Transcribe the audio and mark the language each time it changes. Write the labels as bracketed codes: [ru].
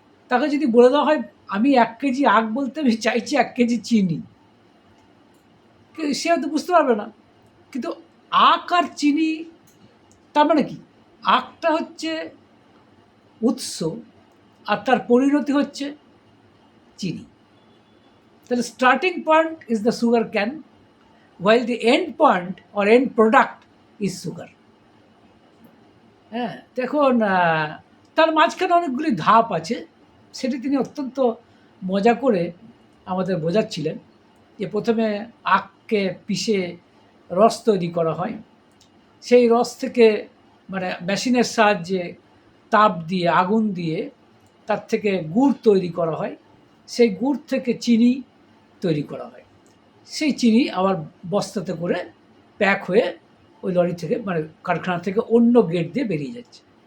[bn] তাকে যদি বলে দেওয়া হয় আমি 1 কেজি আখ বলতে আমি চাইছি 1 কেজি চিনি, সে হয়তো বুঝতে পারবে না। কিন্তু আখ আর চিনি, তার মানে কি, আখটা হচ্ছে উৎস আর তার পরিণতি হচ্ছে চিনি। [en] তাহলে starting point is the sugar cane, while the end point or end product is sugar. [bn] দেখুন, তার মাঝখানে অনেকগুলি ধাপ আছে, সেটি তিনি অত্যন্ত মজা করে আমাদের বোঝাচ্ছিলেন। যে প্রথমে আখকে পিষে রস তৈরি করা হয়, সেই রস থেকে মানে মেশিনের সাহায্যে তাপ দিয়ে, আগুন দিয়ে তার থেকে গুড় তৈরি করা হয়, সেই গুড় থেকে চিনি তৈরি করা হয়, সেই চিনি আবার বস্তাতে করে প্যাক হয়ে ওই লরি থেকে, মানে কারখানা থেকে অন্য গেট দিয়ে বেরিয়ে যাচ্ছে।